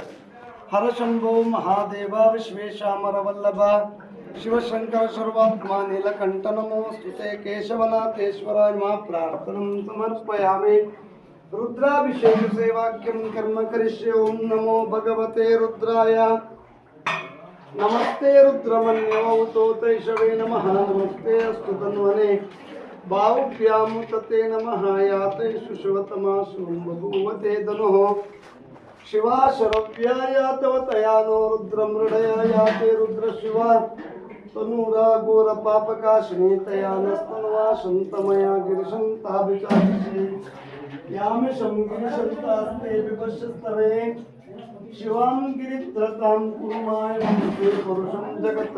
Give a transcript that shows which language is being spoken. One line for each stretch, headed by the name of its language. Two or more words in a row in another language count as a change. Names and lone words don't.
Sanskrit: ಹರಶಂಭೋ ಮಹಾದೇವ ವಿಶ್ವೇಶಾಮರ ವಲ್ಲಭ ಶಿವಶಂಕರ ಸರ್ವಾತ್ಮ ನೀಲಕಂಠ ನಮೋಸ್ತುತೆ. ಕೇಶವನಾಥೇಶ್ವರಾಯ ಮಾ ಪ್ರಾರ್ಥನಂ ಸಮರ್ಪಯಾಮಿ. ರುದ್ರಾಭಿಷೇಕ ಸೇವಾಕ್ಯಂ ಕರ್ಮ ಕರಿಷ್ಯೆ. ಓಂ ನಮೋ ಭಗವತೆ ರುದ್ರಾಯ. ನಮಸ್ತೆ ರುದ್ರಮನ್ಯವೌತೋತೈಷವೇ ನಮಃ. ನಮಸ್ತೆ ಅಸ್ತು ತನ್ವನೆ ಬಾಹುಭ್ಯಾಂ ತತೆ ನಮಃ. ಯಾತೈಷು ಶಿವತಮಾಸು ಬಭೂವತೆ ಧನುಃ ಶಿವಾ ಶರವ್ಯಾಯ ತವ ತಯಾನೋ ರುದ್ರ ಮೃಡಯ ಯಾತೆ ರುದ್ರ ಶಿವ ತನೂರಾ ಘೋರ ಪಾಪಕಾಶಿನಿ ತಯಾನಸ್ತನ್ವಾ ಶಂತಮಯ ಗಿರಿಶಂತಾಭಿಚಾರಿಷಿ ಯಾಮಿಷಂ ಗಿರಿಶಂತಾಸ್ತೆ ವಿಪಶ್ಯಸ್ತವೇ ಶಿವಾಂ ಗಿರಿತ್ರತಾಂ ಕುರುಮಾಯ ಪುರುಷಂ ಜಗತ್.